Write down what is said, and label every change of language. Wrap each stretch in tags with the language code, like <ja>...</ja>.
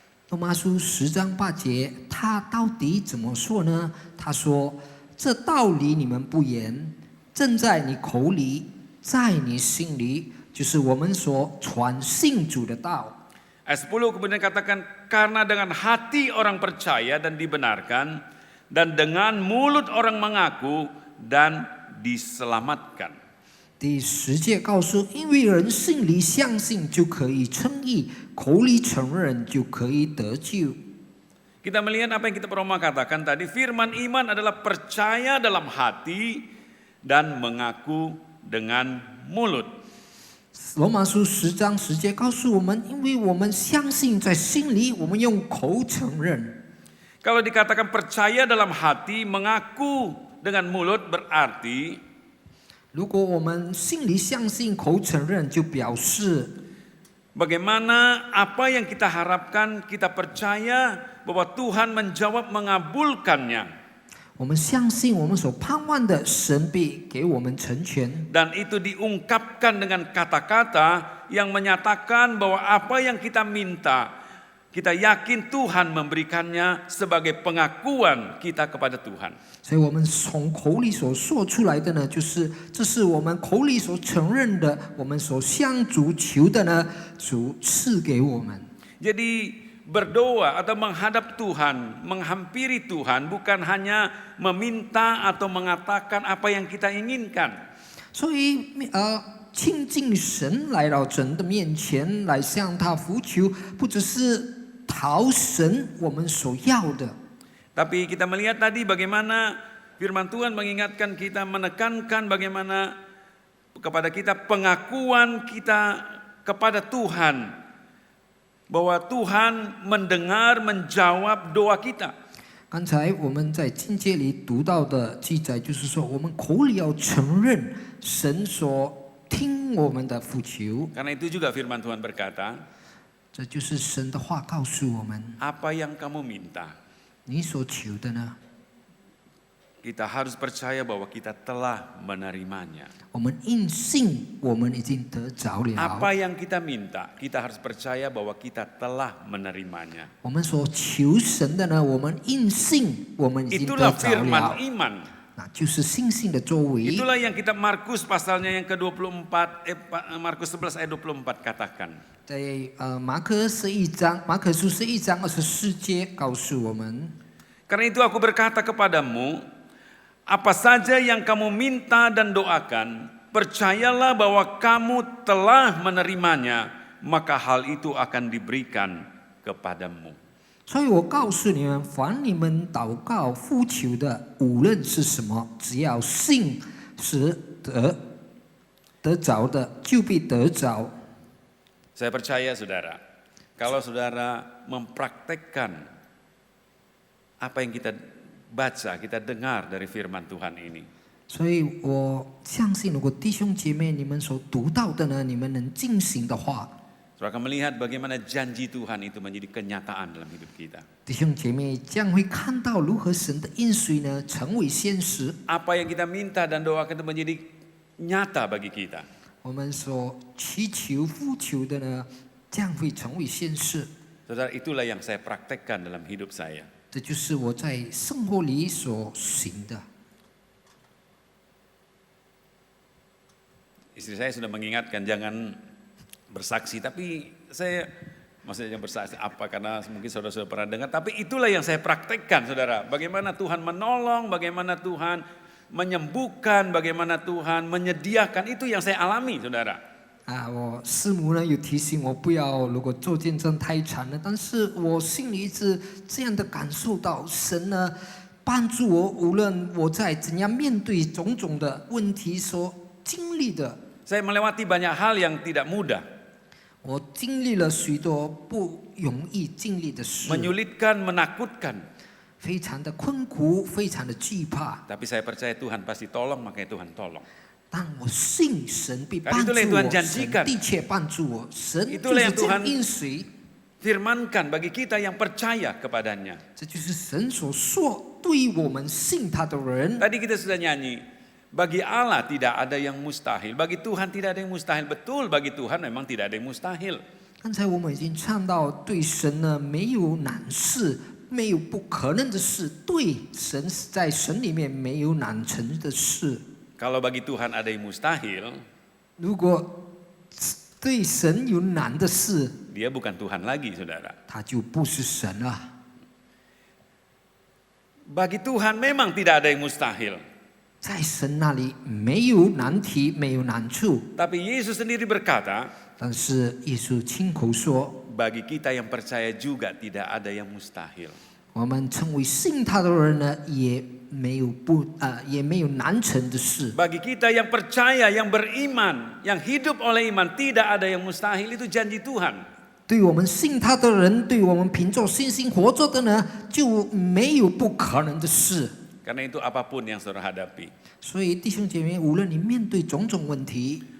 <zh>罗马书10章8节，他到底怎么说呢？他说：“这道理你们不言，正在你口里，在你心里，就是我们所传信主的道。”</zh> <id>Ayat 10 kemudian katakan, karena dengan hati orang percaya dan dibenarkan, dan dengan mulut orang mengaku dan diselamatkan.</id> <zh>第10节告诉，因为人心里相信就可以称义，口里承认就可以得救。</zh> <id>Kita melihat apa yang kita pernah katakan tadi, firman iman adalah percaya dalam hati dan mengaku dengan mulut.</id> <zh>罗马书10章10节告诉我们，因为我们相信在心里，我们用口承认。</zh> <id>Kalau dikatakan percaya dalam hati, mengaku dengan mulut berarti</id> <zh>如果我们心里相信，口承认，就表示</zh> <id>bagaimana apa yang kita harapkan, kita percaya bahwa Tuhan menjawab mengabulkannya.</id> <zh>我们相信我们所盼望的，神必给我们成全。</zh> <id>Dan itu diungkapkan dengan kata-kata yang menyatakan bahwa apa yang kita minta, kita yakin Tuhan memberikannya sebagai pengakuan kita kepada Tuhan.</id> <zh>所以我们从口里所说出来的呢，就是这是我们口里所承认的，我们所向主求的呢，主赐给我们。</zh> <id>Jadi berdoa atau menghadap Tuhan, menghampiri Tuhan bukan hanya meminta atau mengatakan apa yang kita inginkan.</id> <zh>所以亲近神，来到神的面前，来向他呼求，不只是讨神我们所要的。</zh> <id>Tapi kita melihat tadi bagaimana firman Tuhan mengingatkan kita, menekankan bagaimana kepada kita pengakuan kita kepada Tuhan. Bahwa Tuhan mendengar, menjawab doa kita.</id> <zh>刚才我们在经节里读到的记载，就是说我们口里要承认神所听我们的呼求，</zh> <id>Karena itu juga firman Tuhan berkata,</id> <zh>这就是神的话告诉我们，</zh> <id>apa yang kamu minta,</id> <zh>你所求的呢，</zh> <id>kita harus percaya bahwa kita telah menerimanya.</id> <zh>我们应信我们已经得着了。</zh> <id>Apa yang kita minta, kita harus percaya bahwa kita telah menerimanya.</id> <zh>我们所求神的呢，我们应信我们已经得</zh> <id>Itulah</id> <zh>着</zh> <id>firman</id> <zh>了，</zh> <id>iman.</id> <zh>那就是信心的作为。</zh> <id>Itulah yang kita Markus pasalnya yang ke-24, Markus 11 ayat 24 katakan.</id> <zh>在马可书11章24节告诉我们。</zh> <id>Karena itu aku berkata kepadamu, apa saja yang kamu minta dan doakan, percayalah bahwa kamu telah menerimanya, maka hal itu akan diberikan kepadamu.</id> <zh>所以我告诉你们，凡你们祷告呼求的，无论是什么，只要信是得着的，就必得着。</zh> <id>Saya percaya saudara, kalau saudara mempraktekkan apa yang kita baca, kita dengar dari firman Tuhan ini.</id> <zh>所以我相信，如果弟兄姐妹你们所读到的呢，你们能进行的话，</zh> <id>Saudara akan melihat bagaimana janji Tuhan itu menjadi kenyataan dalam hidup kita.</id> <zh>弟兄姐妹将会看到如何神的应许呢成为现实。</zh> <id>Apa yang kita minta dan doakan itu menjadi nyata bagi kita.</id> <zh>我们所祈求、呼求的呢，将会成为现实。</zh> <id>Saudara, itulah yang saya praktekkan dalam hidup saya.</id> <zh>这就是我在生活里所行的。</zh> <id>Istri saya sudah mengingatkan jangan bersaksi, tapi saya maksudnya bersaksi apa, karena mungkin saudara sudah pernah dengar, tapi itulah yang saya praktekkan saudara. Bagaimana Tuhan menolong, bagaimana Tuhan menyembuhkan, bagaimana Tuhan menyediakan, itu yang saya alami saudara.</id> <zh>我师母呢有提醒我不要如果做见证太长了，但是我心里一直这样的感受到神呢帮助我，无论我在怎样面对种种的问题所经历的。</zh> <id>Saya melewati banyak hal yang tidak mudah,</id> <zh>我经历了许多不容易经历的事，</zh> <id>menyulitkan, menakutkan.</id> <zh>非常的困苦，非常的惧怕。</zh> <id>Tapi saya percaya Tuhan pasti tolong, makanya Tuhan tolong.</id> <zh>但我信神必帮助</zh> <id>Itulah yang</id> <zh>我，</zh> <id>Tuhan</id> <zh>神</zh> <id>janjikan.</id> <zh>的确帮助我，神就</zh> <id>Itulah</id> <zh>是</zh> <id>yang</id> <zh>这样</zh> <id>Tuhan</id> <zh>应许。</zh> <id>Firmankan bagi kita yang percaya kepadanya.</id> <zh>这就是神所说，对于我们信他的人。</zh> <id>Tadi kita sudah nyanyi, bagi Allah tidak ada yang mustahil, bagi Tuhan tidak ada yang mustahil. Betul, bagi Tuhan memang tidak ada yang mustahil.</id> <zh>刚才我们已经唱到，对神呢没有难事，没有不可能的事，对神在神里面没有难成的事。</zh> <id>Kalau bagi Tuhan ada yang mustahil,</id> <zh>如果对神有难的事，</zh> <id>dia bukan Tuhan lagi, saudara.</id> <zh>他就不是神了。</zh> <id>Bagi Tuhan memang tidak ada yang mustahil.</id> <zh>在神那里没有难题，没有难处。</zh> <id>Tapi Yesus sendiri berkata,</id> <zh>但是耶稣亲口说，</zh> <id>bagi kita yang percaya juga tidak ada yang mustahil.</id> <zh>我们成为信他的人呢，也没有难成的事。</zh> <id>Bagi kita yang percaya, yang beriman, yang hidup oleh iman, tidak ada yang mustahil, itu janji Tuhan.</id> <zh>对我们信他的人，对我们凭着信心活着的呢，就没有不可能的事。</zh> <id>Karena itu apapun yang saudara hadapi,</id> <zh>所以弟兄姐妹，无论你面对种种问题，</zh>